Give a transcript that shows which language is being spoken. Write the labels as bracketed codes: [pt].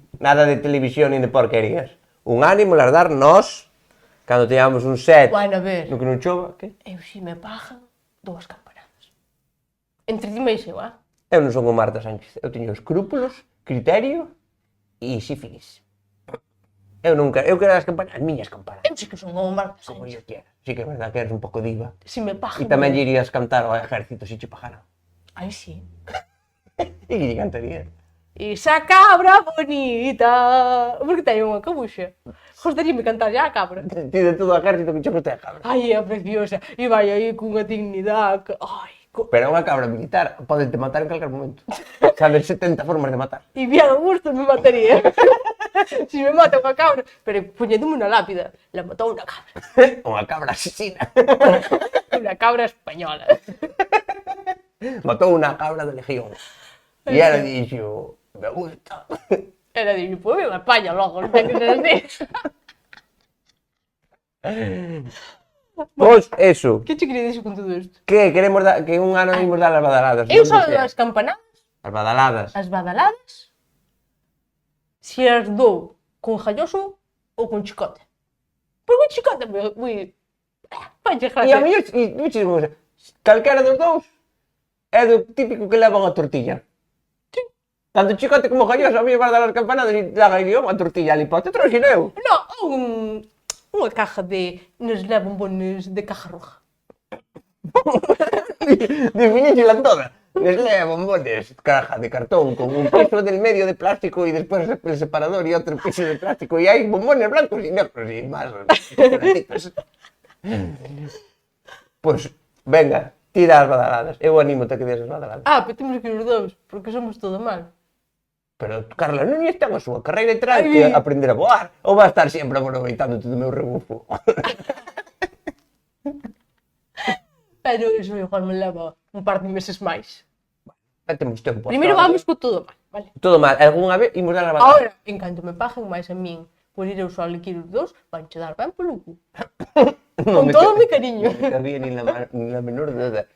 [es] Nada de televisión ni de porquerías. [gl] Un ano ímolas dar nós, cando teñamos un set, Bueno, a ver. no que non chova, que? Eu si me pagan 2 campanadas. Entre ti máis eu, Eu non son o Marta Sánchez. Eu teño escrúpulos, criterio e sífilis. Eu quero as miñas campanadas. Eu sí que son como Marta Como Sánchez. [es] yo quiera. [gl] Sí que é verdad que eres un pouco diva. Si me pagan... E tamén lle irías cantar ao ejército se che pagaran. Ai, sí. E que lle cantarías? Esa cabra bonita... Porque teño unha cabuxa. Gostaríame cantar ya a cabra. Ti de todo o ejército que che gusta a cabra. Ai, é preciosa. E vai aí cunha dignidade. Ai, Pero é unha cabra militar, podente matar en calquer momento. Sabes 70 formas de matar. [es] E bien a gusto me mataría. [gl] Si me mata unha cabra. Pero poñéndome unha lápida. La matou unha cabra. Unha cabra asesina. Unha cabra española. Matou unha cabra de legión. E ela dixo, me gusta. Era de, [es] pues viva España, [gl] loco, non ten que ser así. Pois, eso. Que che quería dixo con todo isto? Que queremos dar, que un ano imos dar as badaladas. Eu só as campanadas, As badaladas. as badaladas, se as dou con jalloso ou con chicote. Porque o chicote moi... Vai che E a mellor, calquera dos dous é do típico que levan a tortilla. Sí. Tanto Chicote como Galloso, a mí vas dar as campanadas e dan aí unha tortilla ali, te trouxe eu. Non, unha [es] caja de Nestlé bombones de caja roja. [gl] Definísela toda. [es] Nestlé bombones, caja de cartón con un piso del medio de plástico y después el separador y otro piso de plástico y hay bombones blancos y negros y más chocolatitos. [gl] Pues, venga, tira as badaladas. Eu anímote a que des as badaladas. Pero temos que ir os dous, porque somos todo mal. Pero, Carla, non está a súa carreira e trae que aprender a voar ou vai estar sempre aproveitándote do meu rebufo? Pero iso igual me leva un par de meses máis. Temos tempo. Primeiro vamos co todo mal, vale? Todo mal. Algúnha vez imos dar a badalada. Ahora, en canto me paguen máis a min por ir eu só ali que ir os dous, van che dar ben polo cu. Con todo o meu cariño. [es] Non había ni la menor duda.